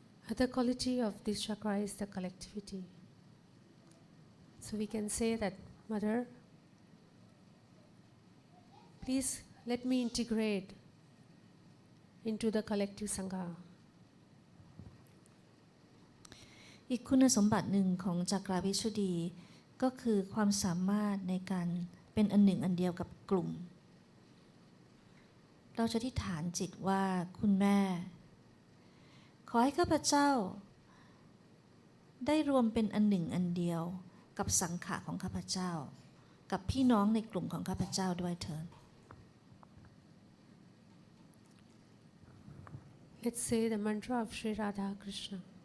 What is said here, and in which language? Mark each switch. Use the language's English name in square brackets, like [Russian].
[English] Other quality of this chakra is the collectivity. So we can say that, Mother, please let me integrate into the collective sangha. [Thai] อีกคุณสมบัติหนึ่งของจักรวิชุดีก็คือความสามารถในการเป็นอันหนึ่งอันเดียวกับกลุ่มเราจะอธิษฐานจิตว่าคุณแม่ขอให้ข้าพเจ้าได้รวมเป็นอันหนึ่งอันเดียวกับสังขารของข้าพเจ้ากับพี่น้องในกลุ่มของข้าพเจ้าด้วยเถิด [English] Let's say the mantra of Sri Radha Krishna.